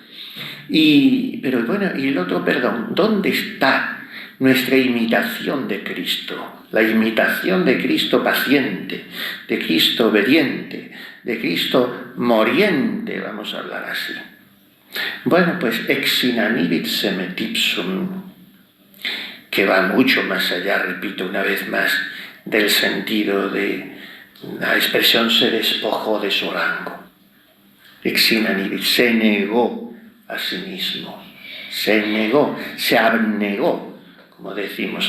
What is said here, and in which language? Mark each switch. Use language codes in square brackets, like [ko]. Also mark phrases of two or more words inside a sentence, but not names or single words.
[es] Pero bueno, y el otro perdón, ¿dónde está nuestra imitación de Cristo? La imitación de Cristo paciente, de Cristo obediente, de Cristo moriente, vamos a hablar así. Bueno, pues [la] ex inanibit semet ipsum, [es] que va mucho más allá, repito una vez más, del sentido de la expresión se despojó de su rango. [la] Ex inanibit, [es] se negó a sí mismo, se negó, se abnegó, como decimos.